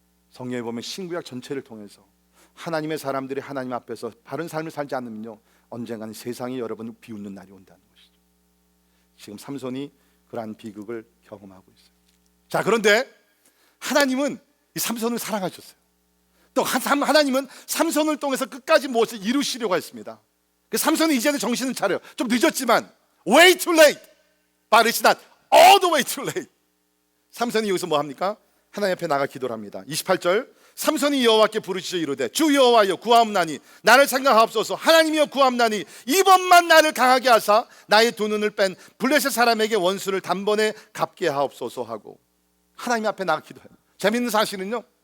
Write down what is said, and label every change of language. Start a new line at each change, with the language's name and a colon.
Korean: 성경에 보면 신구약 전체를 통해서 하나님의 사람들이 하나님 앞에서 바른 삶을 살지 않으면요 언젠가는 세상이 여러분을 비웃는 날이 온다는 것이죠. 지금 삼손이 그러한 비극을 경험하고 있어요. 자, 그런데 하나님은 이 삼손을 사랑하셨어요. 또 하나님은 삼손을 통해서 끝까지 무엇을 이루시려고 했습니다. 그 삼손이 이제는 정신을 차려요. 좀 늦었지만
English: way too late, but it's not all the way too late.
Korean: 삼손이 여기서 뭐 합니까? 하나님 앞에 나가 기도를 합니다. 28절, 삼손이 여호와께 부르짖어 이르되 주 여호와여 구하옵나니 나를 생각하옵소서. 하나님이여 구하옵나니 이번만 나를 강하게 하사 나의 두 눈을 뺀 블레셋 사람에게 원수를 단번에 갚게 하옵소서 하고 하나님 앞에 나가 기도해요. 재밌는 사실은요,